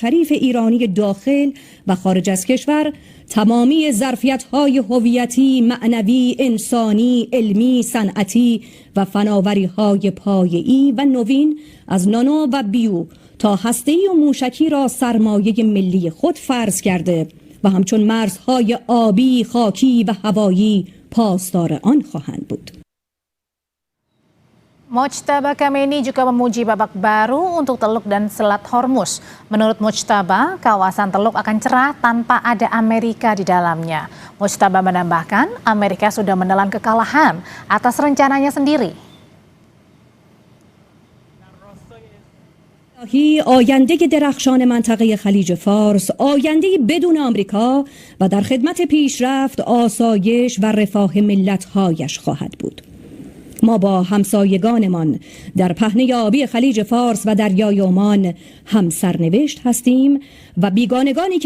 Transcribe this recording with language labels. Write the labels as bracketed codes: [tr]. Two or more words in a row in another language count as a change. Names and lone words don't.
[fa] شریف ایرانی داخل و خارج از کشور تمامی ظرفیت‌های هویتی، معنوی، انسانی، علمی، صنعتی و فناوری‌های پایه‌ای و نوین از نانو و بیو تا هسته‌ای و موشکی را سرمایه ملی خود فرض کرده و همچون مرزهای آبی، خاکی و هوایی پاسدار آن خواهند بود. [id] Mojtaba Khamenei juga memuji babak baru untuk Teluk dan Selat Hormuz. Menurut Mojtaba, kawasan Teluk akan cerah tanpa ada Amerika di dalamnya. Mojtaba menambahkan, Amerika sudah menelan kekalahan atas rencananya sendiri. [fa] آینده درخشان منطقه خلیج فارس، آینده بدون آمریکا و در خدمت پیشرفت، آسایش و رفاه ملت‌هایش خواهد بود. ما با همسایگانمان در پهنه آبی خلیج فارس و دریای عمان هم سرنوشت هستیم و بیگانگانی